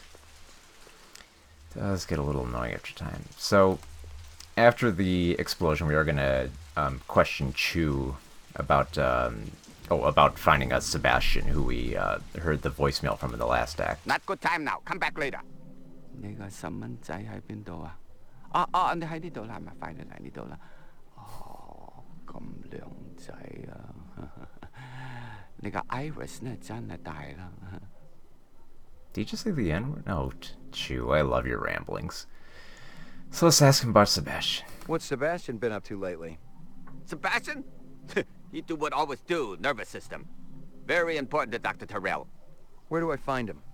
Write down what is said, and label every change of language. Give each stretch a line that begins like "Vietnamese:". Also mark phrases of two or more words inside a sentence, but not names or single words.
English: It does get a little annoying after time. So, after the explosion, we are going to question Chu about about finding us Sebastian, who we heard the voicemail from in the last act. Not good time now. Come back later.
Cantonese: 你個細蚊仔喺邊度啊？你喺呢度啦，係咪？快啲嚟呢度啦！哦，咁靚仔啊！你個 Iris 呢真係大啦。
English: Did you just say the N-word? No, Chu, I love your ramblings. So let's ask him about Sebastian. What's Sebastian been up to lately? Sebastian? He do what always do, nervous system. Very important to Dr. Tyrell. Where do I find him?